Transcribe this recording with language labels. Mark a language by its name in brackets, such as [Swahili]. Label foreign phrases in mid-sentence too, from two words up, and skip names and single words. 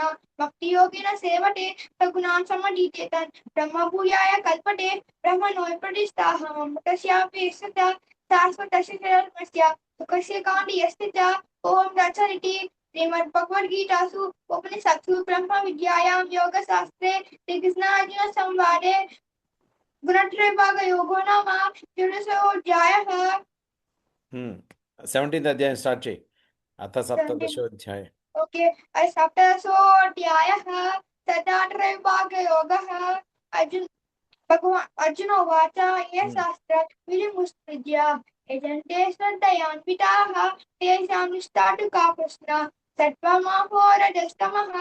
[Sanskrit] भक्तियोगेन सेवते सगुणान् समधीतेतान् ब्रह्मभूयाय कल्पते ब्रह्मणो प्रतिष्ठाहं तस्यापि सदा शाश्वतस्य धर्मस्य सुखस्य काण्डि यस्य च ॐ तत्सदिति श्रीमद्भगवद्गीतासु उपनिषत्सु ब्रह्मविद्यायां योगशास्त्रे श्रीकृष्णार्जुनसंवादे गुणत्रय भाग योगो नाम षोडशोऽध्यायः. [Telugu] 17th అధ్యాయం స్టార్ట్ చేయి. [Sanskrit] అథ సప్తదశోధ్యాయ. ओके, सप्तदशोऽध्यायः तदात्रय भाग योगः. अर्जुन उवाच ये शास्त्रात् विधिमुत्सृज्य यजन्ते श्रद्धयान्विताः तेषां निष्ठा तु का प्रश्ना सत्त्वमहोरजस्तमः.